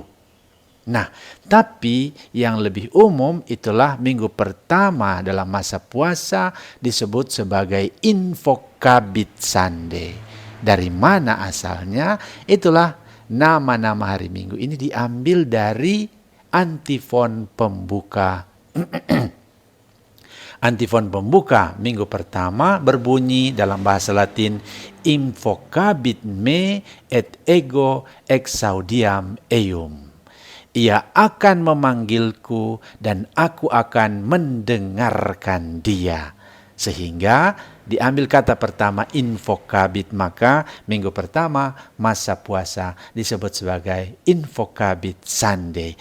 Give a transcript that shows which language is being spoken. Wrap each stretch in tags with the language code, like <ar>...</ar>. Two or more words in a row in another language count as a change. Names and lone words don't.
<id>Nah, tapi yang lebih umum itulah minggu pertama dalam masa puasa disebut sebagai Infokabit Sunday. Dari mana asalnya? Itulah nama-nama hari Minggu ini diambil dari antifon pembuka. Antifon pembuka minggu pertama berbunyi dalam bahasa Latin,</id> <la>Infokabit me et ego exaudiam eum.</la> <id>Ia akan memanggilku dan aku akan mendengarkan dia. Sehingga diambil kata pertama Infokabit, maka minggu pertama masa puasa disebut sebagai Infokabit Sunday.</id>